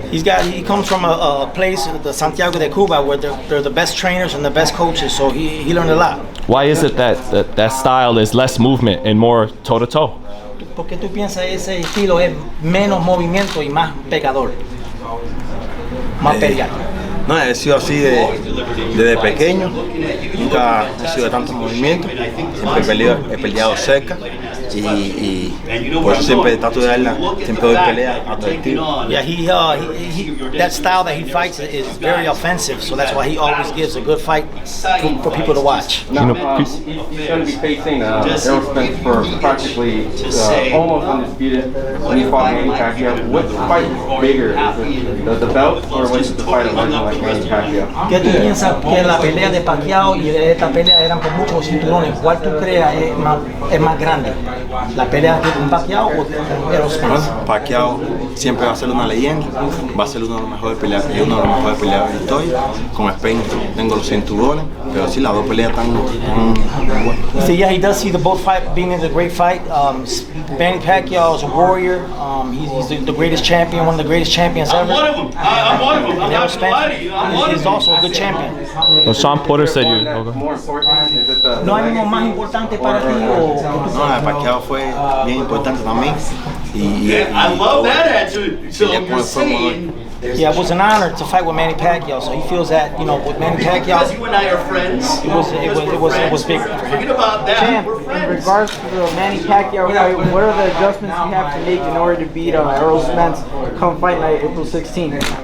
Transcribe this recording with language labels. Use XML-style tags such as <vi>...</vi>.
<en>He comes from a place, the Santiago de Cuba, where they're the best trainers and the best coaches, so he learned a lot. Why is it that style is less movement and more toe-to-toe?</en> <es>¿Por qué tú piensas ese estilo es menos movimiento y más pegador? Más pelear. No, he sido así desde pequeño, nunca he sido de tanto movimiento, siempre he peleado cerca y por eso siempre trato de darla, siempre doy pelea atractiva.</es> <en>Yeah, that style that he fights is very offensive, so that's why he always gives a good fight for people to watch. Now, he's going to be facing Errol Spence for practically almost undisputed when he fought Manny Pacquiao. What fight is bigger? Is it the belt or was it the fight of legend like Manny Pacquiao?</en> <es>¿Qué tú piensas que la pelea de Pacquiao y de esta pelea eran por muchos cinturones? ¿Cuál tú creas es más grande? ¿La pelea con Pacquiao o Errol Spence? Pacquiao siempre va a ser una leyenda, va a ser uno de los mejores peleadores de la historia. Con Spence tengo los cinturones, pero sí, las dos peleas tan buenas.</es> <en>So yeah, he does see the both fight being a great fight. Manny Pacquiao is a warrior. He's the greatest champion, one of the greatest champions ever. I'm one of them. And Errol Spence is also a good champion. Well, Sean Porter said you. More important, is it the</en> <es>¿No hay uno más importante para ti o? No, Pacquiao fue bien importante también.</es> <en>I love that attitude. So you're saying. Yeah, it was an honor to fight with Manny Pacquiao. So he feels that, you know, with Manny Pacquiao, Because you and I are friends. it was big. Forget about that. Champ, in regards to the Manny Pacquiao fight, what are the adjustments you have to make in order to beat Errol Spence come fight night April 16th?</en>